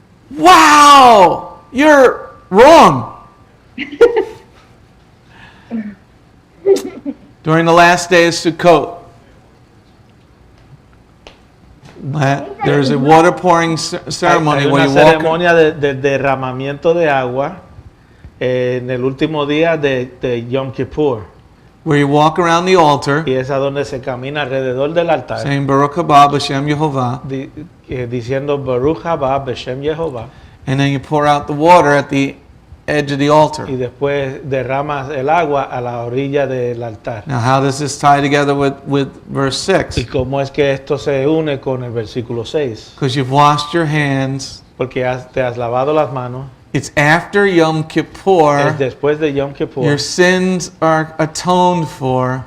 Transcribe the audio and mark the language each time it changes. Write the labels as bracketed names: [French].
[English] Wow, you're wrong. During the last day of Sukkot, there's a water pouring ceremony [Spanish] Hay [English] where [Spanish] una [English] you walk. [Spanish] ceremonia de derramamiento de agua en el último día de Yom Kippur. [English] Where you walk around the altar, [Spanish] Y es a donde se camina alrededor del altar [English] saying [Hebrew] Baruch haba b'Shem Yehovah, [Spanish] diciendo [Hebrew] Baruch haba b'Shem Yehovah, [English] and then you pour out the water at the edge of the altar. [Spanish] y después derramas el agua a la orilla del altar. [English] Now, how does this tie together with verse 6? [Spanish] ¿Y cómo es que esto se une con el versículo 6? [English] Because you've washed your hands. [Spanish] Porque te has lavado las manos. [English] It's after Yom [Spanish] Es [English] Kippur. [Spanish] después de Yom Kippur. [English] Your sins are atoned for.